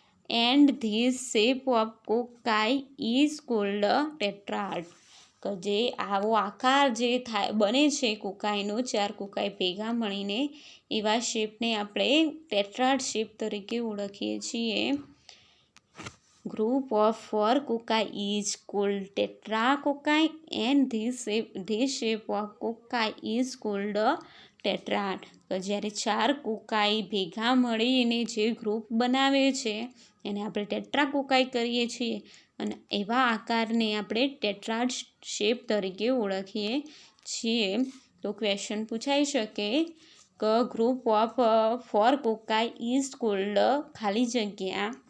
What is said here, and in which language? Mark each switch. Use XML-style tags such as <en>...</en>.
<en>And this shape of cocci is called tetrad.</en> <gu>કે જે આવો આકાર જે બને છે કોકાઈનો 4 કોકાઈ ભેગા મળીને એવા શેપને આપણે ટેટ્રાડ શેપ તરીકે ઓળખીએ છીએ.</gu> <en>Group of 4 cocci is called tetracoccai and this shape of cocci is called tetrad.</en> <gu>તો જ્યારે 4 કોકાઈ ભેગા મળીને જે ગ્રુપ બનાવે છે એને આપણે ટેટ્રાકોકાઈ કરીએ છીએ અને એવા આકારને આપણે ટેટ્રાડ શેપ તરીકે ઓળખીએ છીએ. તો ક્વેશ્ચન પૂછાઈ શકે કે</gu> <en>group of 4 cocci is called</en> <gu>ખાલી જગ્યા.</gu>